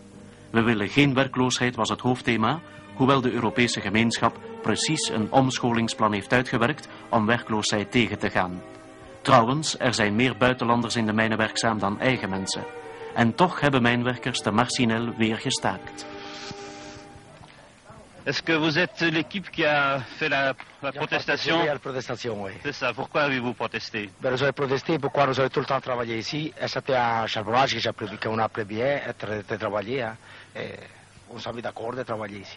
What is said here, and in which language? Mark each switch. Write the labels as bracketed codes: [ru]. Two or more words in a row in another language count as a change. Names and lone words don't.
[nl] We willen geen werkloosheid was het hoofdthema, hoewel de Europese gemeenschap precies een omscholingsplan heeft uitgewerkt om werkloosheid tegen te gaan. Trouwens, er zijn meer buitenlanders in de mijnen werkzaam dan eigen mensen. En toch hebben mijnwerkers te Marcinelle weer gestaakt. [fr] Est-ce que vous êtes l'équipe qui a fait la protestation? Oui, la protestation, oui. C'est ça. Pourquoi avez-vous protesté? Ben, nous avons protesté pourquoi nous avons tout le temps travaillé ici. Et c'était un charbonnage qu'on a appris bien de travailler. Hein. Et on s'est mis d'accord de travailler ici.